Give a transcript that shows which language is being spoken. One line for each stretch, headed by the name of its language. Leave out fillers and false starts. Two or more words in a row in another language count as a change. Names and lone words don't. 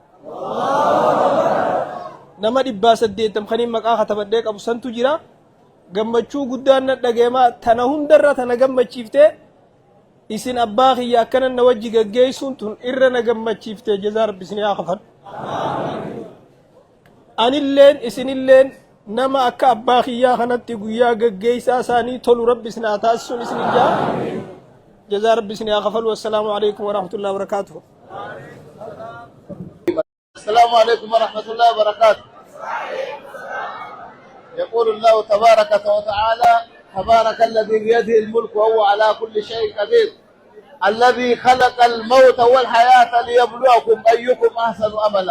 Oromo: nama 180 kaniin maqaa katabadhee qabu santu jira gammachuu guddaan na dhageemaa tana hundarra tana gammachiiftee isin abbaa kiyya akkana na wajji gaggeessuun tun irra na gammachiiftee
Arabic: جزاء ربي
Oromo: isin haa kafan anilleen isinilleen nama akka abbaa kiyyaa kanatti guyyaa gaggeessaa isaanii tolu rabbi isin haa taasisuun isin ijaa
Arabic: جزاء ربي
Oromo: isin haa kafalu
Arabic: والسلام عليكم ورحمة الله وبركاته السلام عليكم ورحمة الله وبركاته. يقول الله تبارك وتعالى تبارك الذي بيده الملك وهو على كل شيء قدير الذي خلق الموت والحياة ليبلوكم أيكم أحسن أملا.